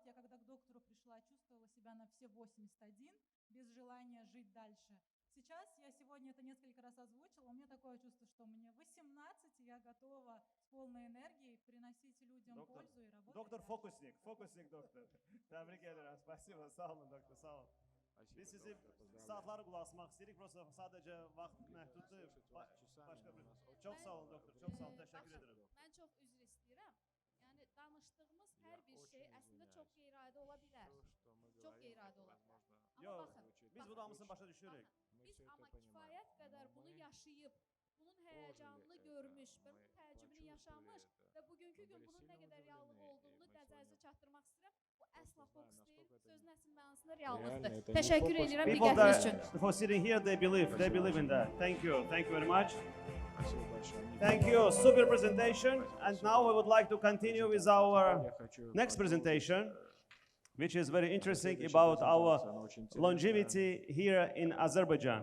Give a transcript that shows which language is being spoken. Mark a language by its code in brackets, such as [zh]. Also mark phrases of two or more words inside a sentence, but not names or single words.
[ru] Я когда к доктору пришла, чувствовала себя на все 81, без желания жить дальше. Сейчас я сегодня это несколько раз озвучила. У меня такое чувство, что мне 18, и я готова с полной энергией приносить людям пользу и работать. Доктор фокусник, доктор. [tr] Tebrik ederim. [az] Spasibo, sağ olun doktor, sağ olun. Biz sizi saatları qulaq asmaq istəyirik, prosta sadəcə vaxt məhduddur. Başqa bir. Çox sağ olun doktor, çox sağ olun, təşəkkür edirəm. Mən çox üzr istəyirəm. Yəni danışdığımız hər bir şey əslində çox qeyri-adi ola bilər. Çox qeyri-adi ola bilər. Amma baxın, biz bu hamısını başa düşürük. Biz amma kifayət qədər bunu yaşayıb, bunun həyəcanını görmüş, bunun təəccübünü yaşamış və bugünkü gün bunun nə qədər reallıq olduğunu nəzərinizə çatdırmaq istəyirəm. Bu əsla fokus deyil, sözün əsl mənasında reallıqdır. Təşəkkür edirəm diqqətiniz üçün. [en] For sitting here, they believe in that. Thank you very much. Thank you, super presentation. And now we would like to continue with our next presentation, which is very interesting about our longevity here in Azerbaijan.